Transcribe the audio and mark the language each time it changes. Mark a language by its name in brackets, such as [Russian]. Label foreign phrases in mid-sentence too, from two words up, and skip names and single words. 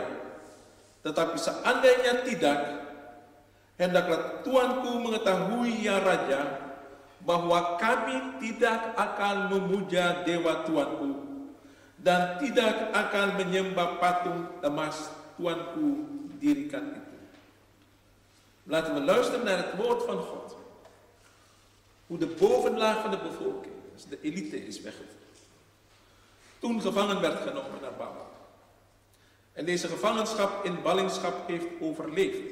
[Indonesian] Tetapi seandainya tidak, hendaklah Tuanku mengetahui ya Raja, bahwa kami tidak akan memuja dewa Tuanku dan tidak akan menyembah patung emas Tuanku dirikan itu. [Dutch] Laten we luisteren naar het woord van God. Hoe de bovenlaag van de bevolking, dus de elite, is weggevoerd. Toen gevangen werd genomen naar Babel. En deze gevangenschap in ballingschap heeft overleefd.